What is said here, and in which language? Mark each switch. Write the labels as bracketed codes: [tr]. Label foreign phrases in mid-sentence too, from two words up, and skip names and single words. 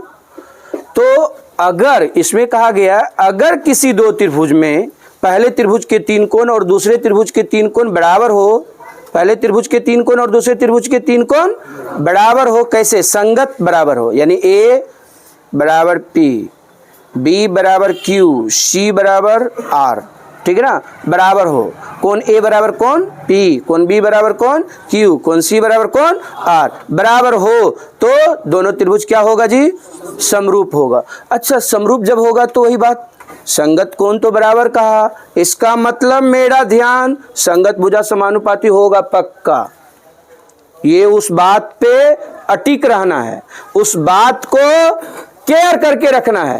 [hi] तो अगर इसमें कहा गया, अगर किसी दो त्रिभुज में पहले त्रिभुज के 3 कोण और दूसरे त्रिभुज के 3 कोण बराबर हो, पहले त्रिभुज के 3 कोण और दूसरे त्रिभुज के 3 कोण बराबर हो, कैसे? संगत बराबर हो, यानी A बराबर P, B बराबर Q, C बराबर R, ठीक है ना, बराबर हो। कोण A बराबर कोण P, कोण B बराबर कोण Q, कोण C बराबर कोण R बराबर हो तो दोनों त्रिभुज क्या होगा जी? समरूप होगा। अच्छा, समरूप जब होगा तो वही बात, संगत कोण तो बराबर कहा, इसका मतलब मेरा ध्यान संगत भुजा समानुपाती होगा पक्का। ये उस बात पे अटिक रहना है, उस बात को केयर करके रखना है।